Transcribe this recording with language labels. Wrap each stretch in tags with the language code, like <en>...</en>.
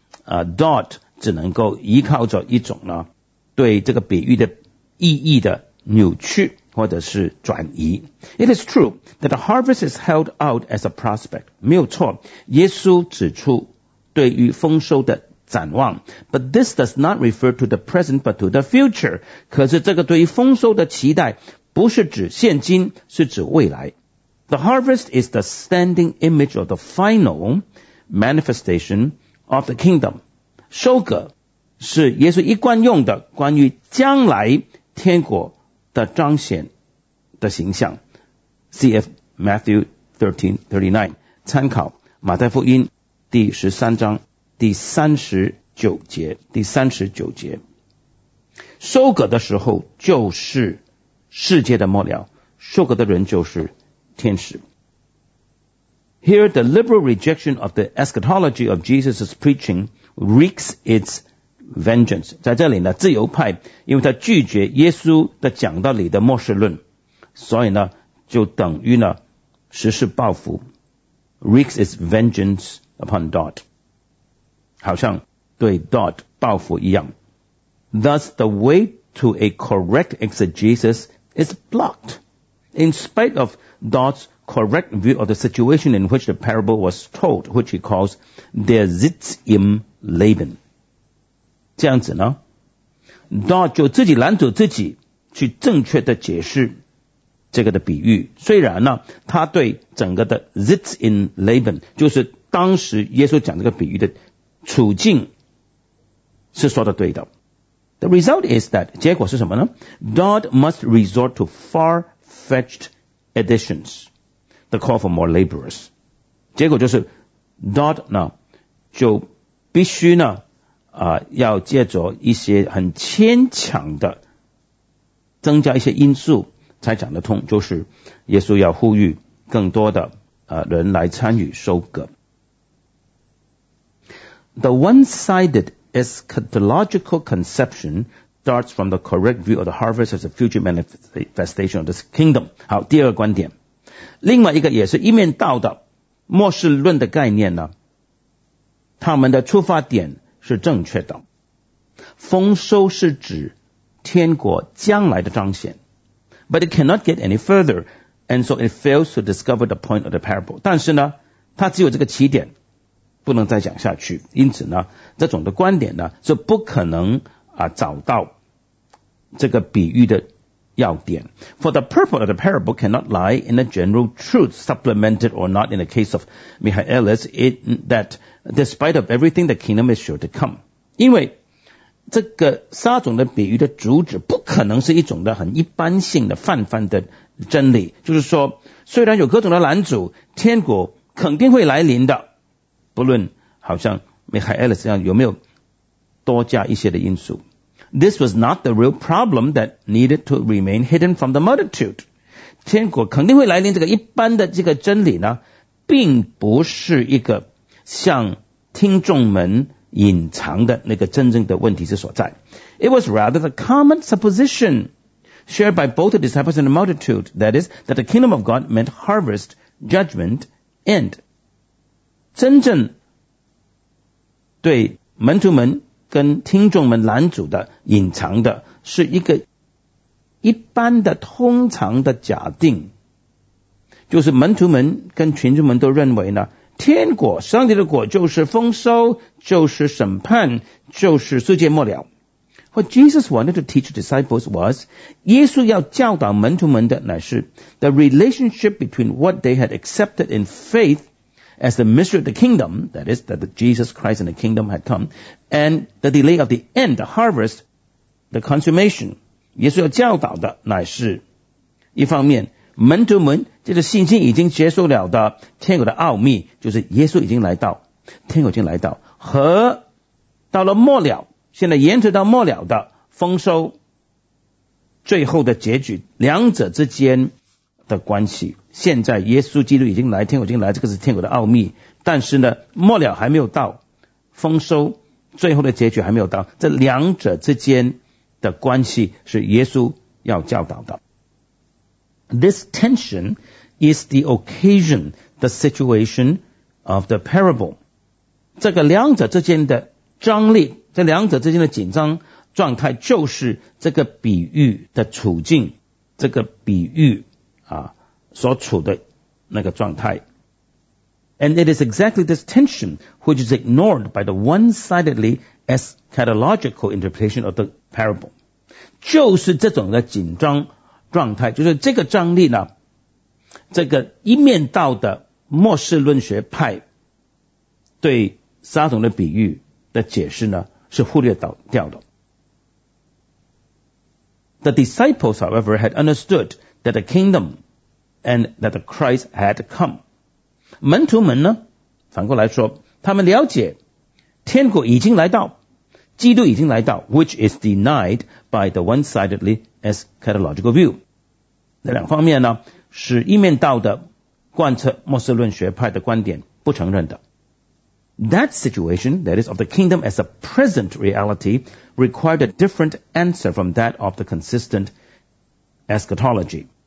<zh>Dodd 只能够依靠着一种呢对这个比喻的意义的扭曲或者是转移</zh> <en>It is true that the harvest is held out as a prospect</en> <zh>没有错耶稣指出对于丰收的展望</zh> <en>But this does not refer to the present but to the future</en> <zh>可是这个对于丰收的期待不是指现今是指未来</zh> <en>The harvest is the standing image of the final manifestation of the kingdom.</en> <zh>收割是耶稣一贯用的关于将来天国的彰显的形象。 CF Matthew 13:39, 参考马太福音第十三章第三十九节。第三十九节。收割的时候就是世界的末了，收割的人就是天使。</zh> <en>Here, the liberal rejection of the eschatology of Jesus' preaching wreaks its vengeance.</en> <zh>在这里呢，自由派因为他拒绝耶稣的讲道理的末世论，所以呢，就等于呢，实施报复 ，</zh> <en>wreaks its vengeance upon Dodd,</en> <zh>好像对 Dodd 报复一样。</zh> <en>Thus, the way to a correct exegesis is blocked, in spite of Dodd's correct view of the situation in which the parable was told, which he calls "der Sitz im Leben."</en> <zh>这样子呢 ，Dodd 就自己拦阻自己去正确的解释这个的比喻。虽然呢，他对整个的 "Sitz im Leben" 就是当时耶稣讲这个比喻的处境是说的对的。</zh> <en>The result is that,</en> <zh>结果是什么呢?</zh> <en>Dodd must resort to far-fetched additions, the call for more laborers.</en> <zh>结果就是 Dodd 呢就必须呢、要借着一些很牵强的增加一些因素才讲得通，就是耶稣要呼吁更多的、人来参与收割。</zh> <en>The one-sided eschatological conception starts from the correct view of the harvest as a future manifestation of this kingdom.</en> <zh>好，第二个观点，另外一个也是一面倒的末世论的概念呢，他们的出发点是正确的。丰收是指天国将来的彰显，</zh> <en>but it cannot get any further, and so it fails to discover the point of the parable.</en> <zh>但是呢，它只有这个起点，不能再讲下去，因此呢，这种的观点呢是不可能啊找到这个比喻的要点。</zh> <en>For the purpose of the parable cannot lie in a general truth, supplemented or not in the case of Michaelis, that despite of everything, the kingdom is sure to come.</en> <zh>因为这个撒种的比喻的主旨不可能是一种的很一般性的泛泛的真理，就是说虽然有各种的拦阻，天国肯定会来临的。不论好像 Michaelis 这样有没有多加一些的因素。</zh> <en>This was not the real problem that needed to remain hidden from the multitude.</en> <zh>天国肯定会来临这个一般的这个真理呢，并不是一个向听众们隐藏的那个真正的问题之所在。</zh> <en>It was rather the common supposition shared by both the disciples and the multitude, that is, that the kingdom of God meant harvest, judgment, and</en> <zh>真正对门徒们跟听众们拦阻的隐藏的是一个一般的通常的假定，就是门徒们跟群众们都认为呢，天国上帝的国就是丰收，就是审判，就是世界末了。</zh> <en>What Jesus wanted to teach disciples was</en> <zh>耶稣要教导门徒们的乃是</zh> <en>the relationship between what they had accepted in faithas the mystery of the kingdom, that is, that Jesus Christ and the kingdom had come, and the delay of the end, the harvest, the consummation.</en> <zh>耶稣要教导的乃是一方面门徒们这个信心已经接受了的天国的奥秘，就是耶稣已经来到，天国已经来到，和到了末了，现在延迟到末了的丰收最后的结局，两者之间的关系。现在耶稣基督已经来，天国已经来，这个是天国的奥秘。但是呢，末了还没有到，丰收最后的结局还没有到，这两者之间的关系是耶稣要教导的。</zh> <en>This tension is the occasion, the situation of the parable.</en> <zh>这个两者之间的张力，这两者之间的紧张状态，就是这个比喻的处境，这个比喻啊所处的那个状态。</zh> <en>And it is exactly this tension which is ignored by the one-sidedly eschatological interpretation of the parable.</en> <zh>就是这种的紧张状态，就是这个张力呢这个一面倒的末世论学派对撒种的比喻的解释呢，是忽略掉的。</zh> <en>The disciples, however, had understood that the kingdom and that the Christ had come.</en> <zh>门徒们呢，反过来说，他们了解天国已经来到，基督已经来到 ，</zh> <en>which is denied by the one-sidedly eschatological view.</en> <zh>那两方面呢，是一面倒的贯彻末世论学派的观点不承认的。</zh> <en>That situation, that is, of the kingdom as a present reality, required a different answer from that of the consistent eschatology.</en>